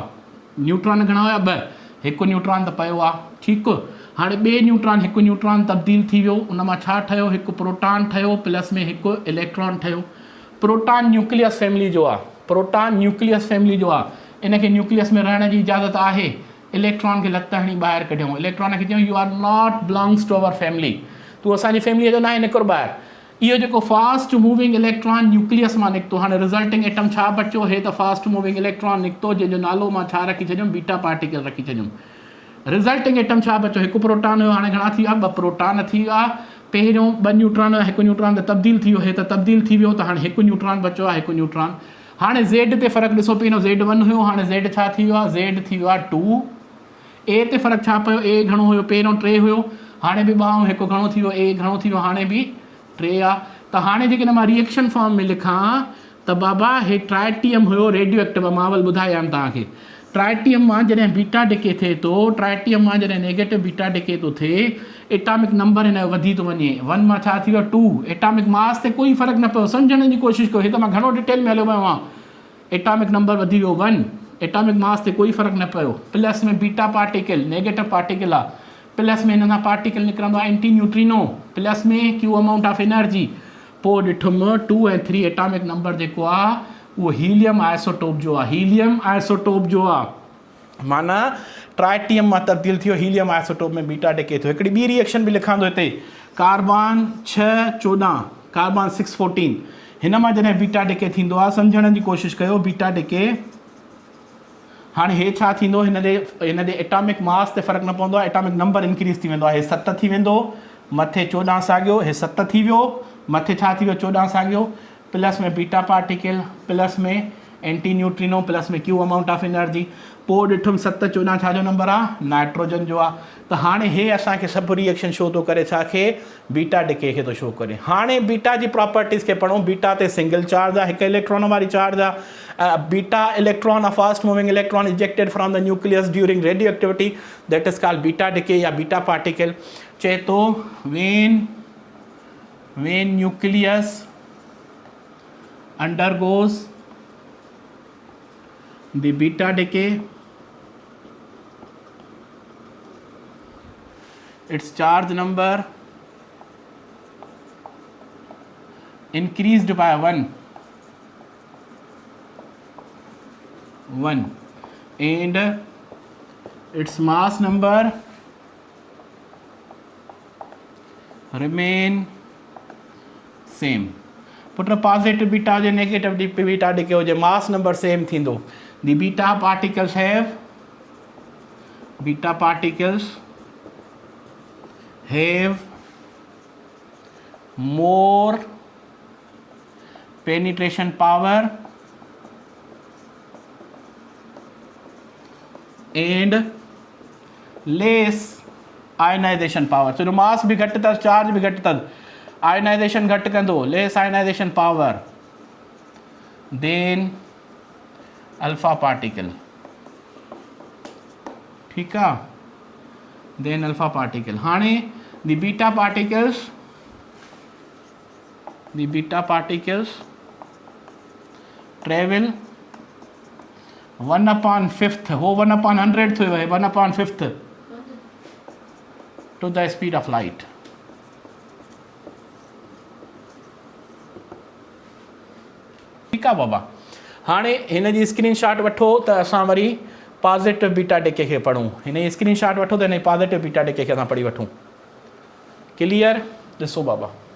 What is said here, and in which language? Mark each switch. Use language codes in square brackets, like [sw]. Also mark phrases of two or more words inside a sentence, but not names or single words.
[sd] न्यूट्रॉन घणा हुया, 2, हिकु न्यूट्रॉन त पियो आहे, ठीकु। हाणे ॿिए न्यूट्रॉन हिकु न्यूट्रॉन तब्दील थी वियो, उन मां छा ठहियो, हिकु प्रोटॉन ठहियो प्लस में हिकु इलेक्ट्रॉन ठहियो। प्रोटॉन [en] nucleus family [sd] जो आहे, प्रोटॉन [en] nucleus family [sd] जो आहे, इनखे न्यूक्लियस में रहण जी इजाज़त आहे। इलेक्ट्रॉन खे लत हणी ॿाहिरि कढियऊं, इलेक्ट्रॉन खे चयूं [en] you are not belongs to our family, [sd] तूं असांजी फैमिलीअ जो न आहे, निकिर ॿाहिरि। इहो जेको [en] fast moving electron [sd] न्यूक्लियस मां निकितो, हाणे [en] resulting atom [sd] छा बचियो, हे त [en] fast moving electron [sd] निकितो जंहिंजो नालो मां छा रखी छॾियुमि, [en] beta particle [sd] रखी छॾियुमि। [en] resulting atom [sd] छा बचियो, हिकु प्रोटॉन हुयो, हाणे घणा थी विया, 2 प्रोटॉन थी विया। पहिरियों 2 न्यूट्रॉन हुया, हिकु न्यूट्रॉन त तब्दील थी वियो, हे त तब्दील थी वियो, त हाणे हिकु न्यूट्रॉन बचियो आहे, हिकु न्यूट्रॉन। हाणे Z ते फ़र्क़ु ॾिसो, पहिरियों Z1 हुयो, हाणे Z छा थी वियो आहे, Z थी वियो आहे 2। A ते फ़र्क़ु छा पियो, A घणो हुयो, पहिरियों 3 हुयो, हाणे बि 2 हिकु घणो थी वियो, A घणो थी वियो, हाणे बि 3 आहे। त हाणे जेकॾहिं मां [en] reaction form [sd] में लिखां त बाबा हे ट्राइटियम हुयो [en] radio active, [sd] मां अवल ॿुधायां तव्हांखे। ट्राइटियम मां जॾहिं [en] beta decay [sd] थिए थो, ट्राइटियम मां जॾहिं [en] negative beta decay [sd] थो थिए, [en] atomic number [sd] हिन जो वधी थो वञे, 1 मां छा थी वियो 2। [en] atomic mass [sd] ते कोई फ़र्क़ु न पियो, सम्झण जी कोशिशि कयो, हे त मां घणो डिटेल में हलियो वियो आहियां। [en] atomic number [sd] वधी वियो 1, [en] atomic mass [sd] ते कोई फ़र्क़ु न पियो। प्लस में [en] beta particle negative particle [sd] आहे, प्लस में हिन सां पार्टिकल निकिरंदो आहे [en] anti neutrino, [sd] प्लस में [en] Q amount of energy. [sd] पोइ ॾिठुमि 2 ऐं 3 [en] atomic number [sd] जेको आहे उहो [en] helium isotope [sd] जो आहे, [en] helium isotope [sd] जो आहे, माना ट्राइटियम मां तब्दील थियो [en] helium isotope [sd] में [en] beta decay [sd] थो। हिकिड़ी ॿी रिएक्शन बि लिखां थो हिते, कार्बन 614 कार्बन 614, हिन मां जॾहिं [en] beta decay [sd] थींदो आहे, सम्झण जी कोशिशि कयो, [en] beta decay [sd] हाणे हे छा थींदो, हिन जे [en] atomic mass [sd] ते फ़र्क़ु न पवंदो आहे, [en] atomic number increase [sd] थी वेंदो आहे, हे 7 थी वेंदो, मथे 14 साॻियो, हे 7 थी वियो, मथे छा थी वियो 14 साॻियो, प्लस में [en] beta particle, [sd] प्लस में [en] anti neutrino, [sd] प्लस में [en] Q amount of energy. [sd] पोइ ॾिठुमि 7 14 छा जो नंबर आहे, नाइट्रोजन जो आहे। त हाणे हे असांखे सभु रिएक्शन शो थो करे, छाखे, [en] beta decay [sd] खे थो शो करे। हाणे बीटा जी प्रॉपर्टीज़ खे पढ़ूं। बीटा ते [en] single charge [sd] आहे, हिकु इलेक्ट्रॉन वारी चार्ज आहे। [en] beta electron, a fast moving electron ejected from the nucleus during radio activity, that is called beta decay या beta particle. [sd] चए थो [en] when nucleus undergoes the beta decay, its charge number increased by 1 and its mass number remain same. [sd] पुट [en] positive beta [sd] जे [en] negative beta decay [sd] हुजे, [en] mass number same [sd] थींदो। [en] the beta particles have more penetration power and less ionization power। [sd] so मास भी घटि अथसि, चार्ज भी घटि अथसि, आयनाइजेशन घटि कंदो, [en] less ionization power than alpha particle, [sd] ठीकु आहे, [en] than alpha particle. हाणे the beta particles travel 1/5, [sd] हो 1/100 थियो आहे, [en] 1/5 to the speed of light. [sd] ठीकु आहे बाबा। हाणे हिन जी स्क्रीनशॉट वठो त असां वरी [en] positive beta decay [sd] खे पढ़ूं। हिन जी स्क्रीनशॉट वठो त हिन [en] positive beta decay [sd] खे असां पढ़ी वठूं। क्लियर? ॾिसो बाबा,